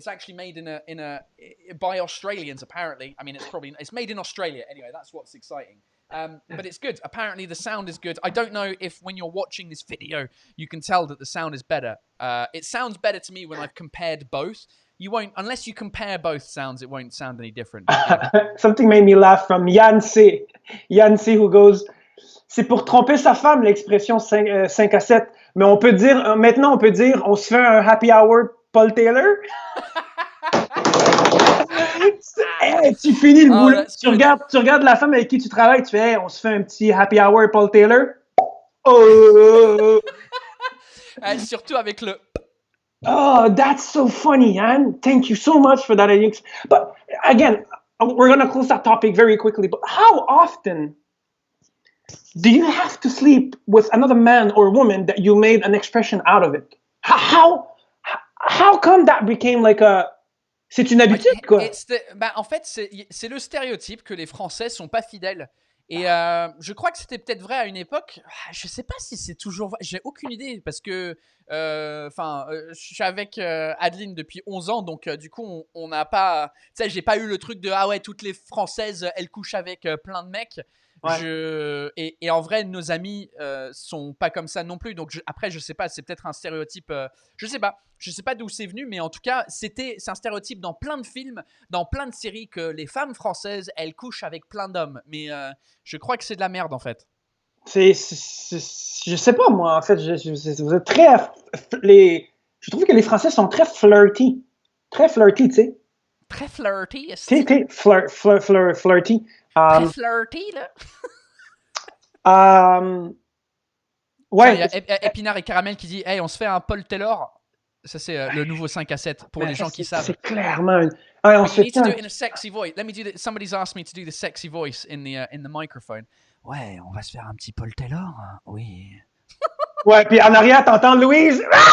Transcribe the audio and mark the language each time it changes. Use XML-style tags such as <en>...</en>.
<en>It's actually made by Australians apparently. I mean, it's made in Australia anyway. That's what's exciting. But it's good. Apparently the sound is good. I don't know if when you're watching this video you can tell that the sound is better. It sounds better to me when I've compared both. You won't, unless you compare both sounds, it won't sound any different. Something made me laugh from Yann C.</en> <fr>Yann C</fr> <en>who goes,</en> <fr>c'est pour tromper sa femme l'expression 5 à 7. Mais maintenant on peut dire, on se fait un happy hour Paul Taylor. Hey, tu finis le boulot, tu regardes la femme avec qui tu travailles, tu fais, hey, on se fait un petit happy hour Paul Taylor. Oh. Surtout avec le.</fr> <en>Oh, that's so funny, Anne. Thank you so much for that. But again, we're going to close that topic very quickly. But how often do you have to sleep with another man or woman that you made an expression out of it? How come that became like a...</en> <fr>C'est une habitude, quoi. En fait, c'est le stéréotype que les Français sont pas fidèles. Et je crois que c'était peut-être vrai à une époque. Je sais pas si c'est toujours vrai. J'ai aucune idée parce que je suis avec Adeline depuis 11 ans, donc du coup on n'a pas, tu sais, j'ai pas eu le truc de ah ouais, toutes les Françaises elles couchent avec plein de mecs. Ouais. Et en vrai nos amis sont pas comme ça non plus, donc après je sais pas, c'est peut-être un stéréotype, je sais pas d'où c'est venu, mais en tout cas c'est un stéréotype dans plein de films, dans plein de séries, que les femmes françaises elles couchent avec plein d'hommes, mais je crois que c'est de la merde en fait. Je sais pas moi en fait, vous êtes très je trouve que les Français sont très flirty, tu sais. Très flirty,</fr> <en>flirty.</en> <fr>Très flirty, là. Ouais. Il y a Épinard et Caramel qui dit hey, on se fait un Paul Taylor. Ça, c'est le nouveau 5 à 7 pour les gens qui savent. C'est clairement. On se</fr> <en>you need to do it in a sexy voice. Let me do that. Somebody's asked me to do the sexy voice in the microphone.</en> <fr>Ouais, on va se faire un petit Paul Taylor. Hein? Oui. Ouais, puis en arrière, t'entends Louise.</fr>